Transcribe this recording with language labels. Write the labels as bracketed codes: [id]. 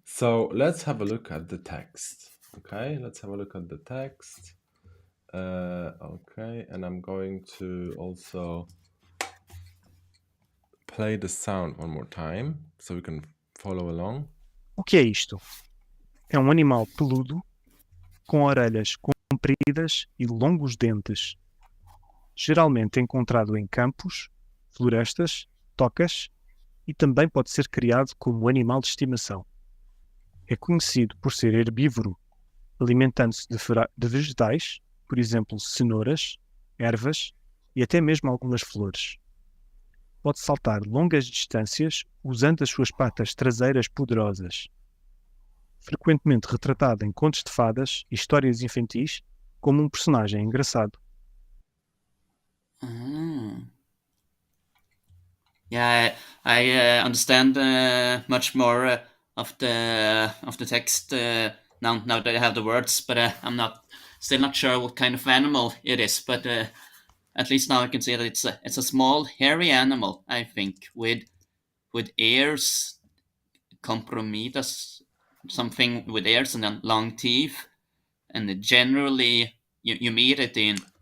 [en] So, let's have a look at the text. Okay, let's have a look at the text. Okay, and I'm going to also play the sound one more time so we can follow along. [pt] O que é isto? É um animal peludo, com orelhas compridas e longos dentes, geralmente encontrado em campos, florestas, tocas e também pode ser criado como animal de estimação. É conhecido por ser herbívoro, alimentando-se de vegetais, por exemplo, cenouras, ervas e até mesmo algumas flores. Pode saltar longas distâncias usando as suas patas traseiras poderosas. Frequentemente retratado em contos de fadas e histórias infantis como um personagem engraçado. Ah. [en] Yeah, I understand much more of the text now that I have the words, but I'm still not sure what kind of animal it is. But at least now I can see that it's a small hairy animal, I think, with ears, compromidas, something with ears and then long teeth, and generally you meet it in